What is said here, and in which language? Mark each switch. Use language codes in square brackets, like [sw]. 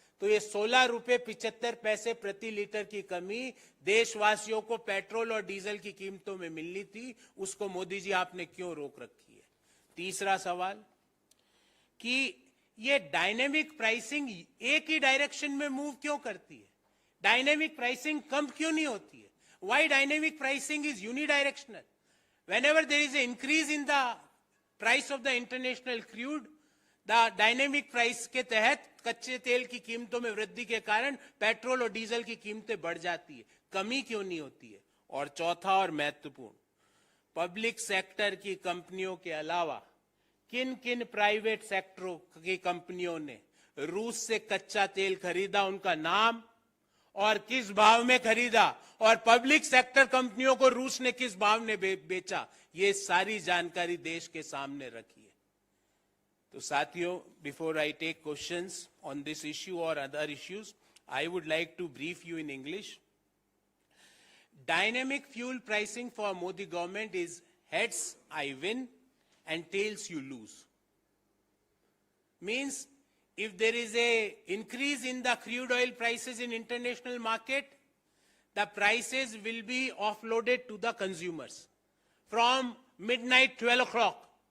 [hi] तो ये 16 रुपए 75 पैसे प्रति लीटर की कमी देशवासियों को पेट्रोल और डीजल की कीमतों में मिलनी थी, उसको मोदी जी आपने क्यों रोक रखी है? तीसरा सवाल कि ये डायनेमिक प्राइसिंग एक ही डायरेक्शन में मूव क्यों करती है? डायनेमिक प्राइसिंग कम क्यों नहीं होती है? [en] Why dynamic pricing is unidirectional? Whenever there is an increase in the price of the international crude, the dynamic price [hi] के तहत कच्चे तेल की कीमतों में वृद्धि के कारण पेट्रोल और डीजल की कीमतें बढ़ जाती है, कमी क्यों नहीं होती है? और चौथा और महत्वपूर्ण, पब्लिक सेक्टर की कंपनियों के अलावा किन किन प्राइवेट सेक्टरों की कंपनियों ने रूस से कच्चा तेल खरीदा, उनका नाम और किस भाव में खरीदा, और पब्लिक सेक्टर कंपनियों को रूस ने किस भाव में बेचा, ये सारी जानकारी देश के सामने रखी है। [en] तो साथियों, before I take questions on this issue और other issues, I would like to brief you in English. Dynamic fuel pricing for Modi government is heads I win and tails you lose. Means if there is a increase in the crude oil prices in international market, the prices will be offloaded to the consumers from midnight 12 o'clock.